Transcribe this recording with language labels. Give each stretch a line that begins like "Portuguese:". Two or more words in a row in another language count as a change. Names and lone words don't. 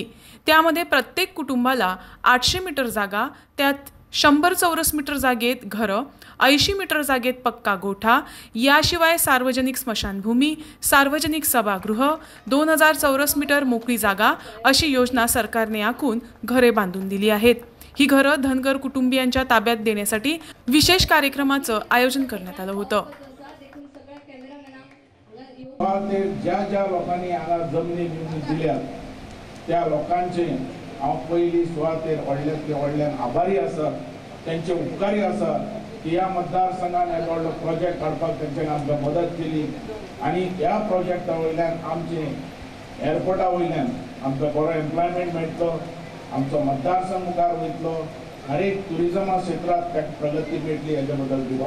Marathi: त्यामध्ये प्रत्येक कुटुंबाला 800 मीटर जागा, त्यात 100 चौरस मीटर जागेत घर, 80 मीटर जागेत पक्का गोठा, याशिवाय सार्वजनिक स्मशानभूमी, सार्वजनिक सभागृह, 2000 चौरस मीटर मोकळी जागा अशी योजना सरकारने आखून घरे बांधून दिली आहेत। ही घरे धनगर कुटुंबियांच्या ताब्यात देण्यासाठी विशेष कार्यक्रमाचं आयोजन करण्यात आलं होतं।
Konkani: ज्या लोकांनी जमिनी दिल्या त्या लोकांचे पहिली सुवातेर व्हडल्यान आभारी आसा, त्यांचे उपकारी आसा की या मतदारसंघात येदो प्रोजेक्ट काडपाक त्यांच्यानी आमकां मदत केली आणि ह्या प्रोजेक्टा वयल्यान आमचे एअरपोर्टा वयल्यान आमकां बरो एम्प्लॉयमेंट मेळटलो, आमचो मतदारसंघ मुखार वयतलो, हर एक टुरिजमा क्षेत्रात प्रगती मेळटली, हेजे बद्दल दिवाव।